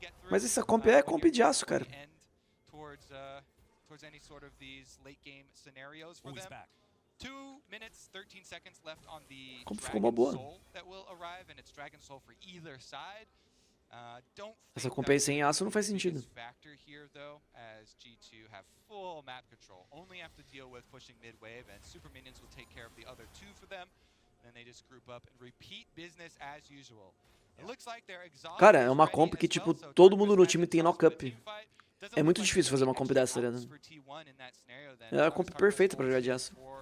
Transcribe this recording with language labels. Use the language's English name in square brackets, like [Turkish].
[Portuguese] Mas essa comp é comp de Yasuo, cara. [English] Towards any sort of these late game scenarios for them. Back. 2 minutes, 13 seconds left on the Dragon Soul that will arrive, and it's Dragon Soul for either side. [Portuguese] Essa comp aí sem Yasuo não faz sentido. [English] Factor here though, as G2 have full map control, only have to deal with pushing mid wave, and super minions will take care of the other 2 for them. Then they just group up and repeat business as usual. It looks like they're exhausted. [Portuguese] Cara, é uma comp que tipo todo mundo no time tem knock-up. É muito difícil fazer uma comp dessa, tá ligado? É a comp perfeita pra jogar de Yasuo.